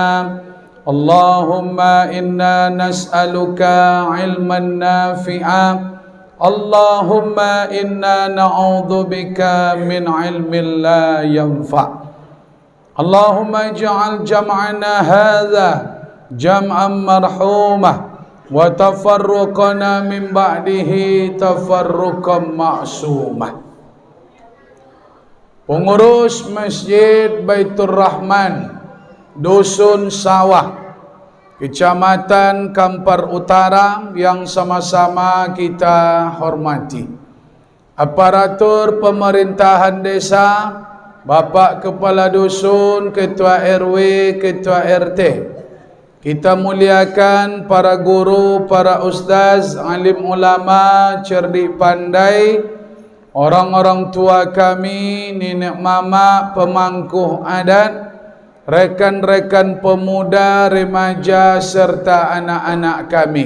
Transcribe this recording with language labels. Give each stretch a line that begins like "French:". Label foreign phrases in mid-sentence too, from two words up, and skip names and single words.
Arabic: اللهم إنا نسألك علما نافعا. اللهم إنا نعوذ بك من علم لا ينفع'. اللهم اجعل جمعنا هذا جمعا مرحوما وتفرقنا من بعده تفرقا معصوما.
Indonesian: Pengurus Masjid Baitur Rahman, Dusun Sawah, Kecamatan Kampar Utara yang sama-sama kita hormati, aparatur pemerintahan desa, Bapak Kepala Dusun, Ketua RW, Ketua RT. Kita muliakan para guru, para ustaz, alim ulama, cerdik pandai, orang-orang tua kami, nenek mama, pemangku adat, rekan-rekan pemuda, remaja, serta anak-anak kami.